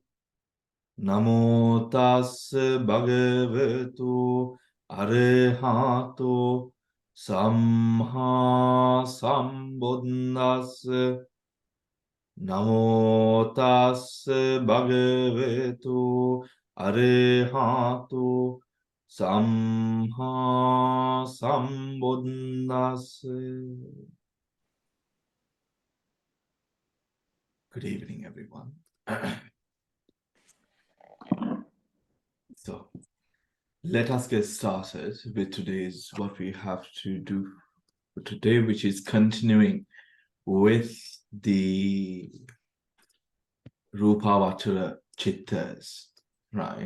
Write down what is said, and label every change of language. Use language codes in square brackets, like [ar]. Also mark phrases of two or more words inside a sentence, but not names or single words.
[pi] Namo tassa bhagavato arahato samma sambuddhassa. Namo tassa bhagavato arahato samma sambuddhassa. [en] Good evening, everyone. So, let us get started with today's what we have to do for today, which is continuing with the [pi] Rupavachara Chittas, [en] right?